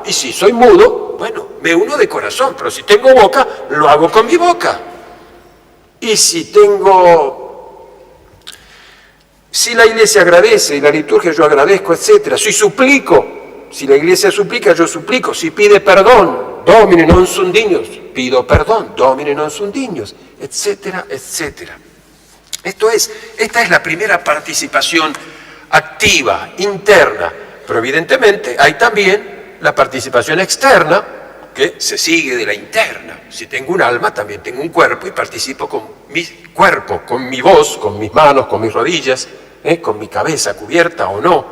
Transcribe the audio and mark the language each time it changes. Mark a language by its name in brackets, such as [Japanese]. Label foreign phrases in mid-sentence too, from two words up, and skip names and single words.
[Spanish] Y si soy mudo, bueno, me uno de corazón, pero si tengo boca, lo hago con mi boca. Y si la Iglesia agradece y la liturgia yo agradezco, etc. Si suplico, si la Iglesia suplica, yo suplico. Si pide perdón, [Latin] Domine non sunt dignos, [Spanish] pido perdón, [Latin] Domine non sunt dignos, [Spanish] etcétera, etcétera. Esta es la primera participación activa, interna, pero evidentemente hay también la participación externa, porque se sigue de la interna. Si tengo un alma, también tengo un cuerpo y participo con mi cuerpo, con mi voz, con mis manos, con mis rodillas, con mi cabeza cubierta o no.